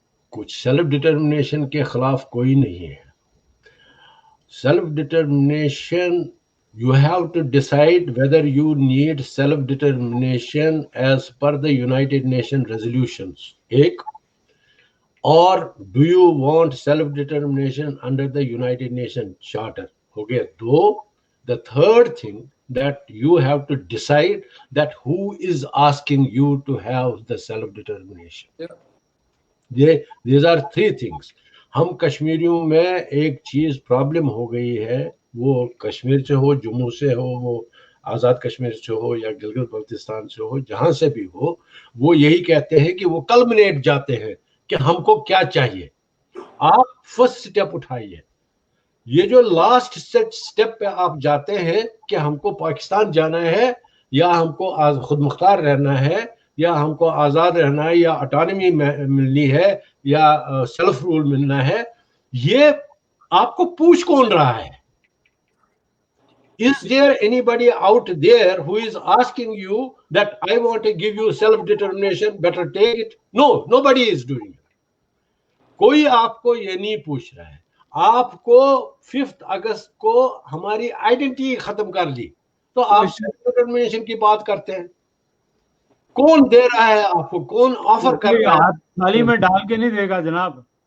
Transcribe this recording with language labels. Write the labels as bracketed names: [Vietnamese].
[Hindi] कुछ self determination के खिलाफ कोई नहीं है. [English] Self determination, you have to decide whether you need self determination as per the United Nations resolutions, or do you want self determination under the United Nations Charter? Okay, though the third thing that you have to decide that who is asking you to have the self determination. These are three things. [Hindi] हम कश्मीरियों में एक चीज problem हो गई है, वो कश्मीर से हो, जम्मू से हो, वो आज़ाद कश्मीर से हो या गिलगित बल्तिस्तान से हो, जहां से भी हो, वो यही कहते हैं कि वो कल्मिनेट जाते हैं कि हमको क्या चाहिए. आप फर्स्ट स्टेप उठाइए. ये जो लास्ट स्टेप पे आप जाते हैं कि हमको पाकिस्तान जाना है या हमको खुद मुख्तार रहना है या हमको आज़ाद रहना है या ऑटोनॉमी मिलनी है या सेल्फ रूल मिलना है, ये आपको पूछ कौन रहा है? [English] Is there anybody out there who is asking you that I want to give you self-determination, better take it? No, nobody is doing it. [Hindi] कोई आपको ये नहीं पूछ रहा है. आपको 5 अगस्त को हमारी आइडेंटिटी खत्म कर ली तो आप सेल्फ डिटर्मिनेशन की बात करते हैं. कौन दे रहा है आपको? कौन ऑफर कर रहा है? थाली में डाल के नहीं देगा जनाब